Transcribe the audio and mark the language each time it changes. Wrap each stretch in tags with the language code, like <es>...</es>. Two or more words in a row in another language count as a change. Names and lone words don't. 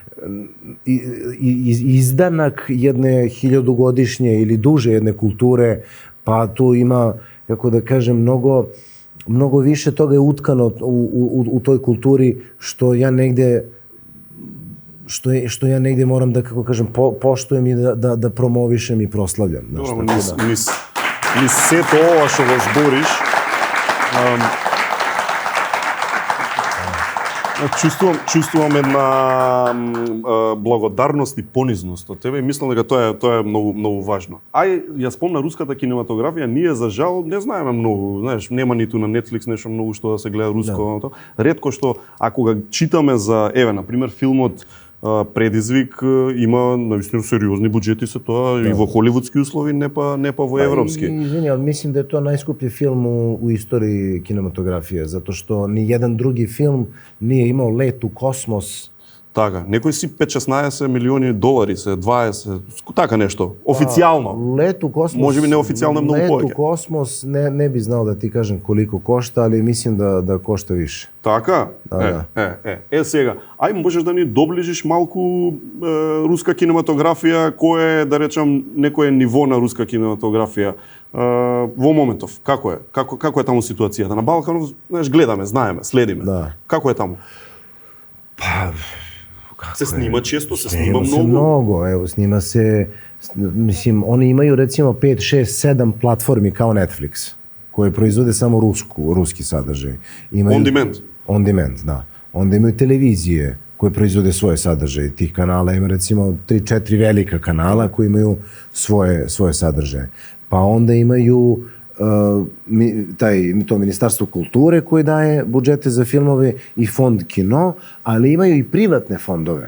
<sr>izdanak jedne 1000-godišnje ili duže jedne kulture, pa tu ima, kako da kažem, mnogo više toga je utkano u toj kulturi što ja negde moram da, kako kažem, poštujem i da promovišem i proslavljam.</sr> <mk>Dobro, ni сето ова што го збориш, чувствувам една благодарност и понизност од тебе и мислам дека тоа е многу важно. Ја спомна руската кинематографија, ние за жал не знаеме многу, знаеш, нема ниту на Netflix нешто многу што да се гледа руско, ретко што ако го читаме за, на пример, филмот Предизвик има наистина сериозни буџети се тоа и во холивудски услови, не па во европски. Извини,</mk> <sr>ali mislim da je to najskuplji film u istoriji kinematografije, zato što ni jedan drugi film nije imao let u kosmos.</sr> <mk>Така, некои си 5-16 милиони долари се, 20, така нешто, официјално.</mk> <sr>Лет у космос,</sr> <mk>може би неофицијално е многу повеќе.</mk> <sr>Лет у космос не би знал да ти кажем колико кошта, али мислим да кошта више.</sr> <mk>Така? Сега, можеш да ни доближиш малку руска кинематографија, кој е, да речам, некое ниво на руска кинематографија во моментов? Како е? Како е таму ситуацијата? На Балканов, знаеш, гледаме, знаеме, следиме. Да. Како е таму?</mk> <sr>Па, се снима често, се снима многу. Mnogo, evo, snima se, mislim, oni imaju recimo 5, 6, 7 platformi kao Netflix, koje proizvode samo ruski sadržaj.</sr> <en>On demand? On demand,</en> <sr>da. Onda imaju televizije koje proizvode svoje sadržaje. Tih kanala ima recimo 3-4 velika kanala koji imaju svoje sadržaje. Pa onda imaju to Ministarstvo kulture koje daje budžete za filmove i fond kino, ali imaju i privatne fondove.</sr>